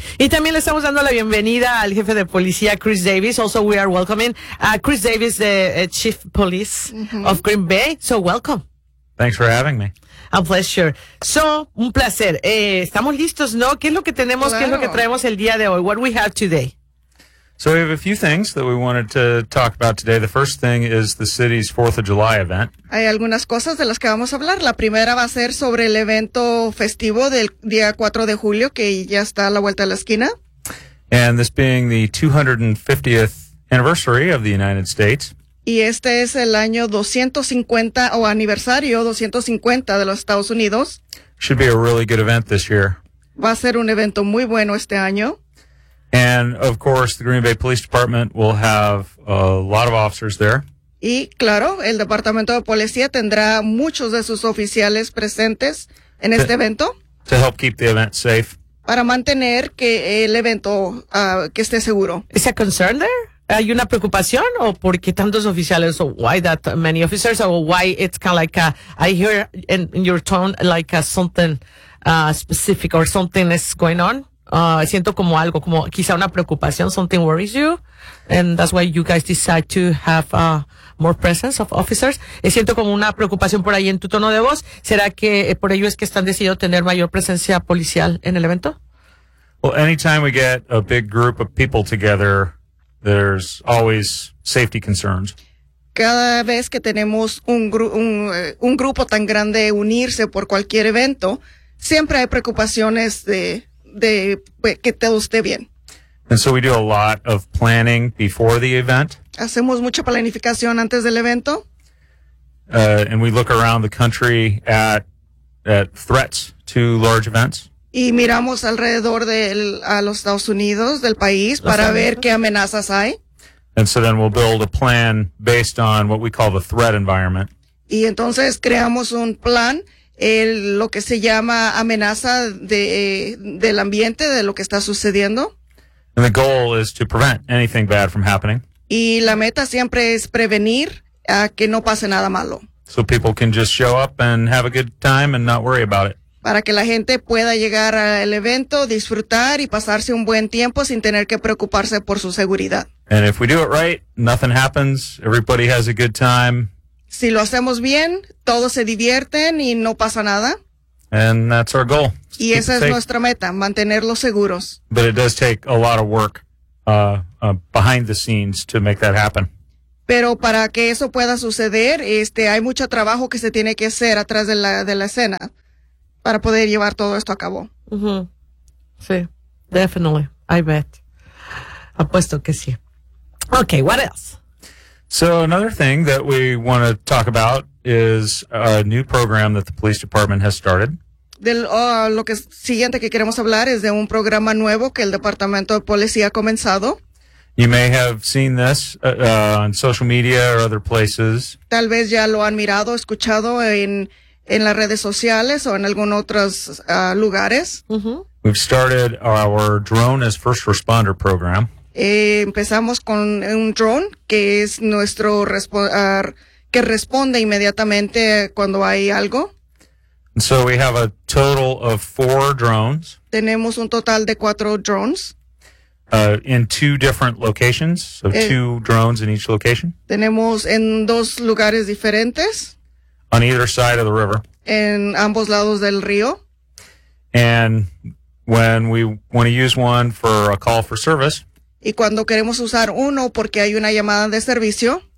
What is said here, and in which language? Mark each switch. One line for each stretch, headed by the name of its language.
Spanish: Y también le estamos dando la bienvenida al jefe de policía, Chris Davis.
English: Also, we are welcoming Chris Davis, the chief police of Green Bay. So, welcome. Thanks for having me. A pleasure.
Spanish: So, un placer. Estamos listos, ¿no? ¿Qué es lo que tenemos? Claro. ¿Qué es lo que traemos el día de hoy?
English: What we have today? So we have a few things that we wanted to talk about today. The first thing is the city's 4th of July event.
Spanish: Hay algunas cosas de las que vamos a hablar. La primera va a ser sobre el evento festivo del día 4 de julio, que ya está a la vuelta de la esquina.
English: And this being the 250th anniversary of the United States.
Spanish: Y este es el año 250 o aniversario 250 de los Estados Unidos.
English: Should be a really good event this year.
Spanish: Va a ser un evento muy bueno este año.
English: And, of course, the Green Bay Police Department will have a lot of officers there.
Spanish: Y, claro, el Departamento de Policía tendrá muchos de sus oficiales presentes en este evento.
English: To help keep the event safe.
Spanish: Para mantener que el evento, que esté seguro.
English: Is there a concern there?
Spanish: ¿Hay una preocupación? ¿O por qué tantos oficiales?
English: ¿O why that many officers? ¿O why it's kind of like, I hear in your tone, like something specific or something is going on?
Spanish: Siento como algo, como quizá una preocupación,
English: something worries you, and that's why you guys decide to have more presence of officers.
Spanish: Siento como una preocupación por ahí en tu tono de voz. ¿Será que por ello es que están decidido tener mayor presencia policial en el evento?
English: Well, anytime we get a big group of people together, there's always safety concerns.
Spanish: Cada vez que tenemos un grupo tan grande unirse por cualquier evento, siempre hay preocupaciones de que todo esté bien.
English: And so we do a lot of planning before the event.
Spanish: Hacemos mucha planificación antes del evento.
English: And we look around the country at threats to large events.
Spanish: Y miramos alrededor a los Estados Unidos, del país, para ver qué amenazas hay.
English: And so then we'll build a plan based on what we call the threat environment.
Spanish: Y entonces creamos un plan. Lo que se llama amenaza del ambiente, de lo que está sucediendo.
English: And the goal is to prevent anything bad from happening.
Spanish: Y la meta siempre es prevenir a que no pase nada malo.
English: So people can just show up and have a good time and not worry about it.
Spanish: Para que la gente pueda llegar al evento, disfrutar y pasarse un buen tiempo sin tener que preocuparse por su seguridad.
English: And if we do it right, nothing happens, everybody has a good time.
Spanish: Si lo hacemos bien, todos se divierten y no pasa nada.
English: And that's our goal.
Spanish: Y esa es nuestra meta, mantenerlos seguros.
English: But it does take a lot of work behind the scenes to make that happen.
Spanish: Pero para que eso pueda suceder, hay mucho trabajo que se tiene que hacer atrás de la escena para poder llevar todo esto a cabo. Sí,
English: definitely. I bet.
Spanish: Apuesto que sí.
English: Okay, what else? So another thing that we want to talk about is a new program that the police department has started.
Spanish: Lo que siguiente que queremos hablar es de un programa nuevo que el departamento de policía ha comenzado.
English: You may have seen this on social media or other places.
Spanish: Tal vez ya lo han mirado, escuchado en las redes sociales o en algún otros lugares.
English: We've started our drone as first responder program.
Spanish: Empezamos con un drone que es nuestro que responde inmediatamente cuando hay algo.
English: And so we have a total of 4 drones.
Spanish: Tenemos un total de 4 drones.
English: In 2 different locations, so 2 drones in each location.
Spanish: Tenemos en 2 lugares diferentes.
English: On either side of the river.
Spanish: En ambos lados del río.
English: And when we want to use one for a call for service.
Spanish: Y cuando queremos usar uno porque hay una llamada de servicio,